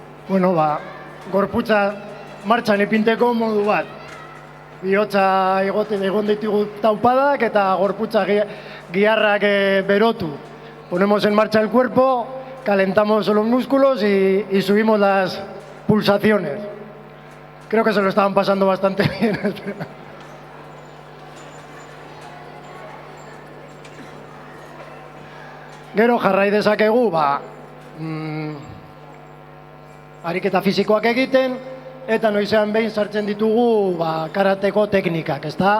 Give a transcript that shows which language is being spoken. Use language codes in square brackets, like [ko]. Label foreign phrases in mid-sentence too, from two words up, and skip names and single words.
[eu] bueno, gorputza martxan ipinteko modu bat. Bihotza egon ditugu taupadak eta gorputza giharrak berotu. [es] Ponemos en marcha el cuerpo, calentamos los músculos y subimos las pulsaciones. Creo que se lo estaban pasando bastante bien. [eu] Gero jarrai dezakegu, ariketa fisikoak egiten, eta noizean behin sartzen ditugu karateko teknikak, ezta?